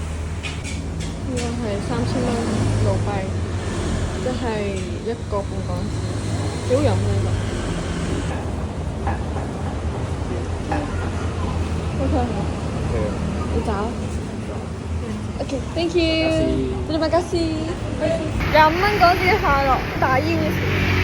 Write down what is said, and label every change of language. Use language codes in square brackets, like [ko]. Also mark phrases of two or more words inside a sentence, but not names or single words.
[yue] 應該係3000蚊盧幣，即係1個半港紙，幾好飲嘅呢個。OK 好。你找。 [en] OK，thank you。 [id] Terima kasih。 [yue] 25蚊港紙快樂大腰。